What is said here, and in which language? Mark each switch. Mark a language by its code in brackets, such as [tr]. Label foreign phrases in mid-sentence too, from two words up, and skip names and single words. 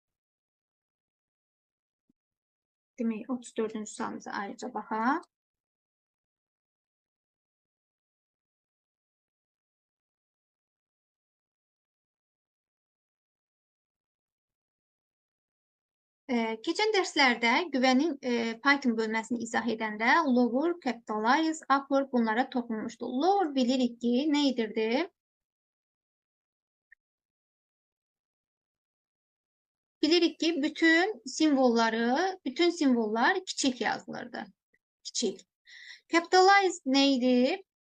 [az] Demək, 34-cü sualımıza ayrıca baxaq. Keçən dərslərdə güvənin Python bölməsini izah edəndə lower, capitalize, upper bunlara toxunmuşdu. Lower bilirik ki, nə edirdi? Bilirik ki, bütün simvollar kiçik yazılırdı. Kiçik. Capitalize nə idi?